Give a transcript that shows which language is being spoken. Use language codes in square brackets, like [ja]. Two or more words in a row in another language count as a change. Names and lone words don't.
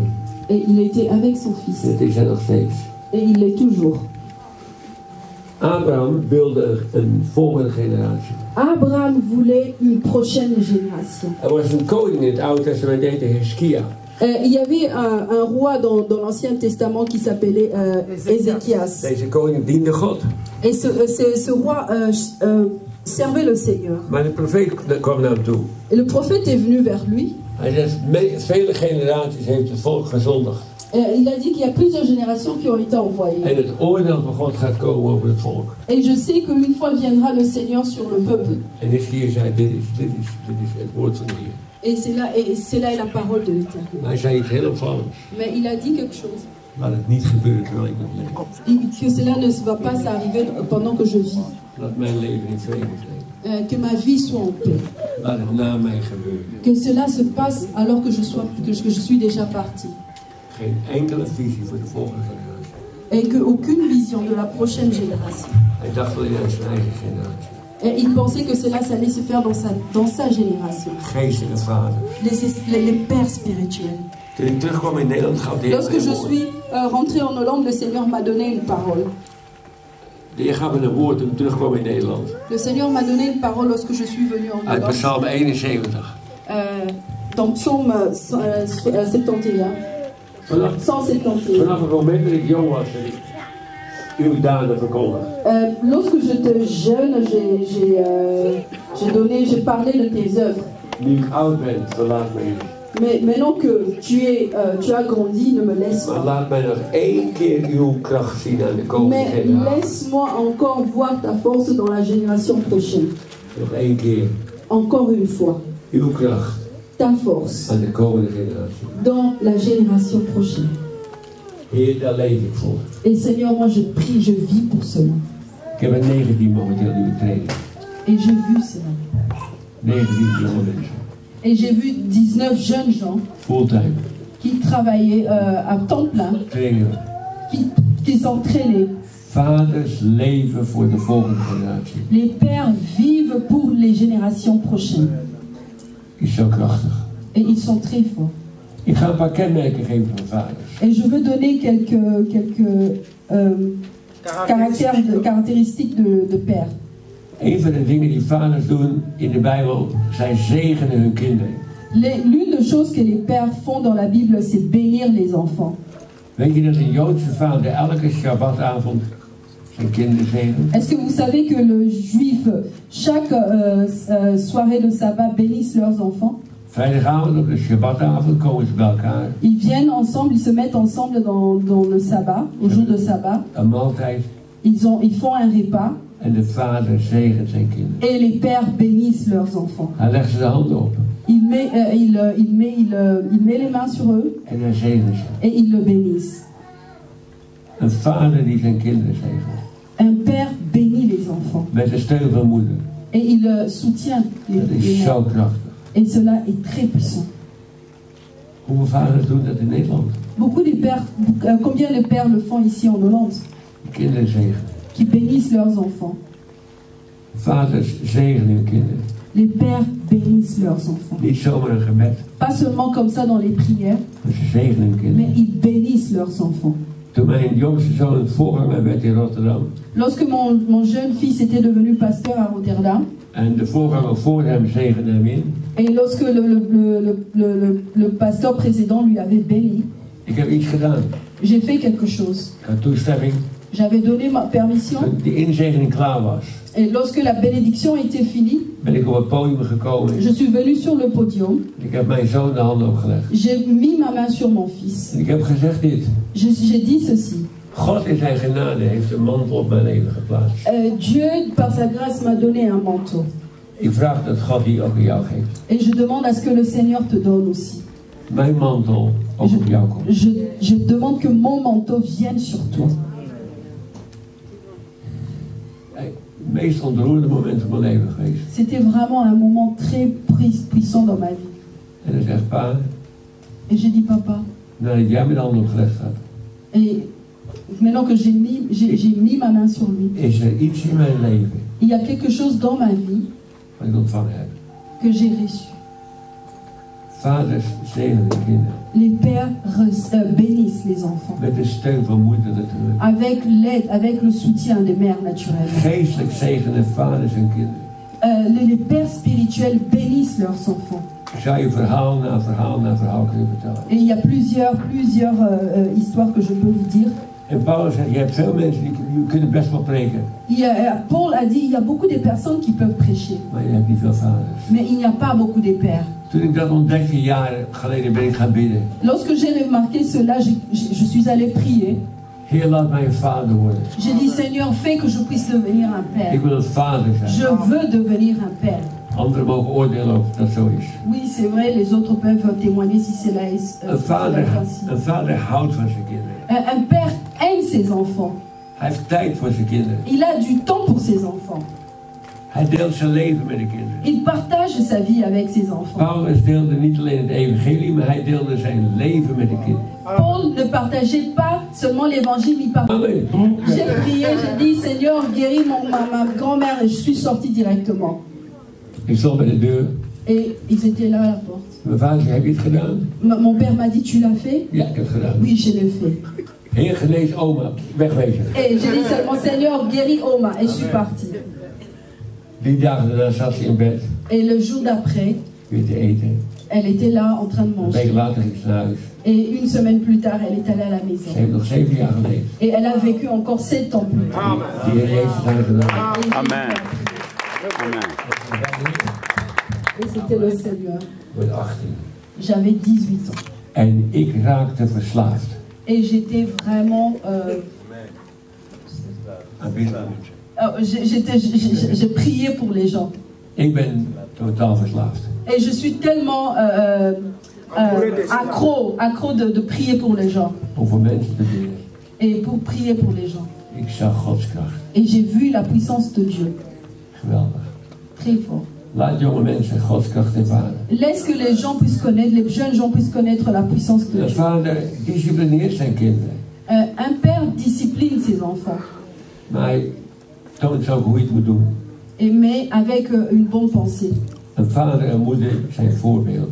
[fr] Et il était avec son fils. [nl] En dat is hij nog steeds. [fr] Et il l'est toujours. [nl] Abraham wilde een volgende generatie. [fr] Abraham voulait une prochaine génération. [nl] Er was een koning in het Oude Testament, die heette Hiskia. [fr] Il y avait un roi dans l'Ancien Testament qui s'appelait Ézéchias. [nl] Deze koning diende God. [fr] Et ce roi servait le Seigneur. [nl] Maar de profeet kwam naar hem toe. [fr] Et le prophète est venu vers lui. [nl] Hij zegt, vele generaties heeft het volk gezondigd. [fr] Il a dit qu'il y a plusieurs générations qui ont été envoyées. [nl] En het oordeel van God gaat komen over het volk. [fr] Et je sais qu'une fois viendra le Seigneur sur le peuple. [nl] En Hiskia zei, dit is het woord van de Heer. [fr] Et c'est là la parole de l'Éternel. [nl] Maar hij zei iets heel opvallends. [fr] Mais il a dit quelque chose. [nl] Laat het niet gebeuren terwijl ik nog leef. [fr] Que cela ne va pas s'arriver pendant que je vis. [nl] Laat mijn leven in vrede zijn. [fr] Que ma vie soit en paix. [nl] Laat het na mij gebeuren. [fr] Que cela se passe alors que je suis déjà parti. [nl] Geen enkele visie voor de volgende generatie. [fr] Et qu'aucune vision de la prochaine génération. [nl] Hij dacht wel in zijn eigen generatie. [fr] Et il pensait que cela allait se faire dans sa génération. [nl] Geestelijke vaders. [fr] Les pères spirituels. [nl] Toen ik terugkwam in Nederland gaf de Heer [fr] Lorsque je suis rentré en Hollande, le Seigneur m'a donné une parole. [nl] De Heer gaf me een woord toen ik terugkwam in Nederland. [fr] Le Seigneur m'a donné une parole lorsque je suis venu en [nl] Uit [fr] Hollande. [nl] Psalm 71. [fr] Dans Psaume 71. [nl] Vanaf het moment dat ik jong was. uw daden verkondigt. [fr] Lorsque j'étais jeune, j'ai parlé de tes œuvres. [nl] Nu ik oud ben, verlaat mij niet. [fr] Mais maintenant que tu as grandi, ne me laisse [nl] Maar [fr] pas. [nl] laat mij nog één keer uw kracht zien aan de komende [fr] Mais [nl] generatie. [fr] laisse-moi encore voir ta force dans la génération prochaine. [nl] Nog één keer [fr] Encore une fois, [nl] uw kracht [fr] ta force [nl] aan de komende generatie. [fr] dans la génération prochaine. [nl] Heer, daar leef ik voor. [fr] Et Seigneur, moi je prie, je vis pour cela. [nl] Ik heb er 19 momenteel nu training. [fr] Et j'ai vu cela. [nl] 19 jonge mensen. [fr] Et j'ai vu 19 jeunes gens [nl] Fulltime. [fr] qui travaillaient à temps plein, [nl] Trainen. [fr] qui s'entraînaient. [nl] Vaders leven voor de volgende generatie. [fr] Les pères vivent pour les générations prochaines. [nl] Is zo krachtig. [fr] Et ils sont très forts. [nl] Ik ga een paar kenmerken geven van vaders. [fr] Et je veux donner quelques caractéristiques de pères. [nl] Een van de dingen die vaders doen in de Bijbel, zij zegenen hun kinderen. [fr] L'une des choses que les pères font dans la Bible, c'est bénir les enfants. [nl] Weet je dat een Joodse vader elke Shabbatavond zijn kinderen zegent? [fr] Est-ce que vous savez que le juif, chaque soirée de sabbat, bénisse leurs enfants? [nl] Vrijdagavond op de Shabbatavond komen ze bij elkaar. [fr] Ils viennent ensemble, ils se mettent ensemble dans le sabbat, au jour de sabbat. [nl] Een maaltijd. [fr] Ils font un repas. [nl] En de vader zegent zijn kinderen. [fr] Et les pères bénissent leurs enfants. [nl] Hij legt ze de handen op. [fr] Il met les mains sur eux [nl] En hij zegent ze. [fr] et il le bénissent. [nl] Een vader die zijn kinderen zegent. [fr] Un père bénit les enfants. [nl] Met de steun van moeder. [fr] Et il soutient les [nl] Dat is zo [fr] mères. [nl] krachtig. [fr] Et cela est très puissant. [nl] Hoeveel vaders doen dat in Nederland? [fr] Beaucoup des pères, combien de pères le font ici en Hollande? [nl] De kinderen zegenen. [fr] Qui bénissent leurs enfants. [nl] Vaders zegenen hun kinderen. [fr] Les pères bénissent leurs enfants. [nl] Niet zomaar een gebed, [fr] Pas seulement comme ça dans les prières, [nl] maar ze zegenen hun [fr] mais [nl] kinderen. [fr] ils bénissent leurs enfants. [nl] Toen mijn jongste zoon voorganger werd in Rotterdam. [fr] Lorsque mon jeune fils était devenu pasteur à Rotterdam, [nl] En de voorganger voor hem zegende hem in. [fr] et lorsque le pasteur précédent lui avait béni, [nl] Ik heb iets gedaan. [fr] j'ai fait quelque chose. [nl] Ik had toestemming. [fr] J'avais donné ma permission, [nl] Toen die inzegening klaar was, [fr] et lorsque la bénédiction était finie, [nl] ben ik op het podium gekomen. [fr] je suis venu sur le podium, [nl] Ik heb mijn zoon de handen opgelegd. [fr] j'ai mis ma main sur mon fils. [nl] En ik heb gezegd dit. [fr] J'ai dit ceci. [nl] God in zijn genade heeft een mantel op mijn leven geplaatst. [fr] Dieu, par sa grâce, m'a donné un manteau. [nl] Ik vraag dat God die ook aan jou geeft. [fr] Et je demande à ce que le Seigneur te donne aussi. [nl] Mijn mantel ook op jou komt. [fr] Je demande que mon manteau vienne sur toi. [nl] Het meest ontroerende moment van mijn leven geweest. [fr] C'était vraiment un moment très puissant dans ma vie. [nl] En hij zegt, pa, [fr] Et j'ai dit, papa, [nl] nadat jij mijn handen opgelegd had, [fr] et maintenant que j'ai mis ma main sur lui, [nl] is er iets in mijn leven [fr] il y a quelque chose dans ma vie [nl] wat ik ontvangen heb. [fr] que j'ai reçu. [nl] Vaders zegenen de kinderen. [fr] Les pères bénissent les enfants. [nl] Met de steun van moeder natuurlijk. [fr] Avec l'aide, avec le soutien des mères naturelles. [nl] Geestelijk zegenen vaders en kinderen. [fr] Les pères spirituels bénissent leurs enfants. [nl] Ik zou je verhaal na verhaal na verhaal kunnen vertellen. [fr] Et il y a plusieurs histoires que je peux vous dire. [nl] En Paulus zegt, je hebt veel mensen die kunnen best wel preken. [fr] Paul a dit, il y a beaucoup de personnes qui peuvent prêcher. [nl] Maar je hebt niet veel vaders. [fr] Mais il n'y a pas beaucoup de pères. [nl] Toen ik dat ontdekte, jaren geleden, ben ik gaan bidden. [fr] Lorsque j'ai remarqué cela, je suis allé prier. [nl] Heer, laat mij een vader worden. [fr] J'ai dit, Seigneur, fais que je puisse devenir un père. [nl] Ik wil een vader zijn. [fr] Je veux devenir un père. [nl] Anderen mogen oordelen of dat zo is. [fr] Oui, c'est vrai, les autres peuvent témoigner si cela est [nl] Een vader [fr] ainsi. [nl] houdt van zijn kinderen. [fr] Un père aime ses enfants. [nl] Hij heeft tijd voor zijn kinderen. [fr] Il a du temps pour ses enfants. [nl] Hij deelt zijn leven met de kinderen. [fr] Il partage sa vie avec ses enfants. [nl] Paulus deelde niet alleen het evangelie, maar hij deelde zijn leven met de kinderen. [fr] Paul ne partageait pas seulement l'évangile, il partageait. Amen. J'ai prié, j'ai dit, Seigneur, guéris ma grand-mère, et je suis sortie directement. [nl] Ik stond bij de deur. [fr] Et ils étaient là à la porte. [nl] Mijn vader zei, heb je het gedaan? [fr] Mon père m'a dit, tu l'as fait? [nl] Ja, ik heb het gedaan. [fr] Oui, je l'ai fait. [nl] Heer, genees oma. Wegwezen. [fr] Et j'ai dit seulement, Seigneur, guéris Oma. Et je suis partie. [nl] 3 dagen daarna zat ze in bed. [fr] Et le jour d'après, [nl] weer te eten. [fr] Elle était là en train de [nl] Een week [fr] manger. [nl] later ging ze naar huis. [fr] Et une semaine plus tard, elle est allée à la [nl] Ze [fr] maison. [nl] heeft nog 7 jaar geleefd. [fr] Et elle a vécu encore 7 ans plus tard. [nl] Die Heer Jezus had gedaan. [fr] Amen. Amen. Et c'était le Seigneur. [nl] Ik word 18. [fr] J'avais 18 ans. [nl] En ik raakte verslaafd [fr] Et j'étais vraiment... [nl] aan bidden. [fr] j'ai prié pour les gens. [nl] Ik ben totaal verslaafd. [fr] Et je suis tellement accro de prier pour les gens. [nl] Om voor mensen te bidden. [fr] Et pour prier pour les gens. [nl] Ik zag Gods kracht. [fr] Et j'ai vu la puissance de Dieu. [nl] Geweldig. [fr] Très fort. [nl] Laat jonge mensen Gods kracht ervaren. [fr] Laisse que les gens puissent connaître, les jeunes gens puissent connaître la puissance de [nl] De [fr] Dieu. [nl] vader disciplineert zijn kinderen. [fr] Un père discipline ses enfants. [nl] Maar hij toont ook hoe je het moet doen. [fr] Mais avec une bonne pensée. [nl] Een vader en moeder zijn voorbeelden.